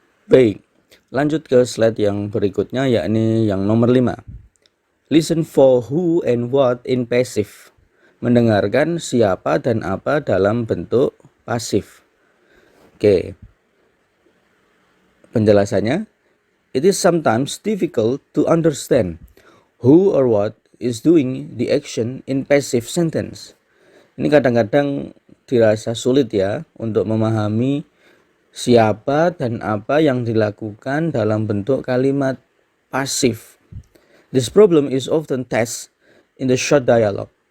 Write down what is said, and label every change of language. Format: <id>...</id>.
<id>Baik, lanjut ke slide yang berikutnya, yakni yang nomor 5.</id> <en>Listen for who and what in passive.</en> <id>Mendengarkan siapa dan apa dalam bentuk pasif. Oke. Penjelasannya,</id> <en>it is sometimes difficult to understand who or what is doing the action in passive sentence.</en> <id>Ini kadang-kadang dirasa sulit ya untuk memahami siapa dan apa yang dilakukan dalam bentuk kalimat pasif.</id> <en>This problem is often tested in the short dialogue.</en>